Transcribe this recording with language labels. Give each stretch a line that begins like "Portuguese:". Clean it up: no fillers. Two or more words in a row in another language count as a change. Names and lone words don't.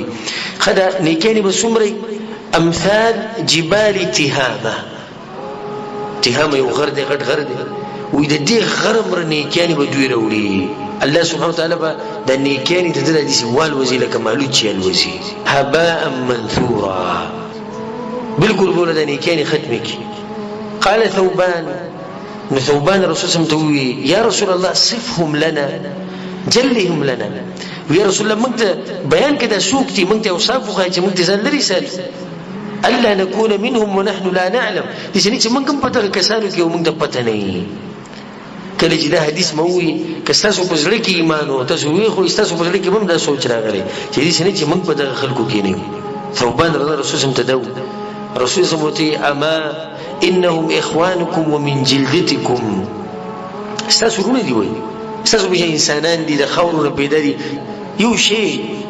Pashto: ښه دا نیکیانې به څومره
Arabic: امثال جبال تهامه،
Pashto: تهامه یو غر دی، غټ غر دی، وایي د دې غر مره نیکیانې به دوی راوړي. الله سبحانه وتعالی به دا نیکیانې ته دله داسې والوځي لکه مالوچ چې الوځي،
Arabic: هباء منثورا،
Pashto: بلکل به ورله دا نیکیانې ختمې کړي.
Arabic: قال ثوبان،
Pashto: نو ثوبان رسول صلی الله علیه وسلم ته ووایي
Arabic: یا رسول الله صفهم لنا، جلهم لنا،
Pashto: یا رسول الله موږ ته بیان کړه دا څوک دي، موږ ته اوصاف وښایه چې موږ ته ځان لرې ساتو.
Arabic: الا نكون منهم ونحن لا نعلم،
Pashto: داسې نه چې موږ هم په دغه کسانو کې او موږ ته پته نه وي. کله چې دا حدیث مو ووایي که ستاسو په زړه کې ایمان و تاسو ویښ ستاسو په زړه کې به هم دا سوچ راغلی چې داسې نه چې موږ په دغه خلکو کې نه یو. ثوبان رضی الله رسول صلی الله علیه وسلم ته دا ووایي، رسول صلی الله علیه وسلم
Arabic: اما انهم اخوانکم ومن جلدتکم،
Pashto: ستاسو ورونه دي، وایي ستاسو به انسانان دي، د خاورو نه پیدا دي، یو شی.